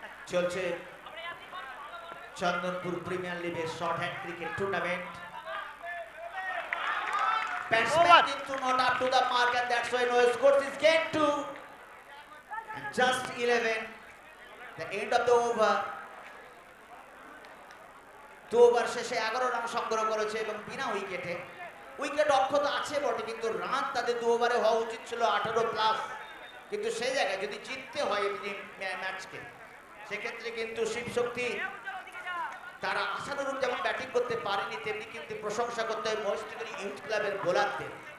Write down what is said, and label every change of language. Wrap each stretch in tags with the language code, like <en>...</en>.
<bn>চলছে চন্দনপুর প্রিমিয়ার লিগের short hand cricket tournament.</bn> <en>Batsman কিন্তু not up to the mark and that's why no score is gained to and just 11, the end of the over.</en> <bn>2 over শেষে 11 run সংগ্রহ করেছে এবং বিনা উইকেটে। Wicket অক্ষত আছে বটে, কিন্তু রান তাদের 2 ওভারে হওয়া উচিত ছিল 18 প্লাস, কিন্তু সেই জায়গায় যদি জিততে হয় এই ম্যাচকে, সেক্ষেত্রে কিন্তু শিবশক্তি তারা আশানুরূপ যেমন ব্যাটিং করতে পারেনি, তেমনি কিন্তু প্রশংসা করতে হয় মহেশনগর ইউথ ক্লাবের বোলারদের।</bn>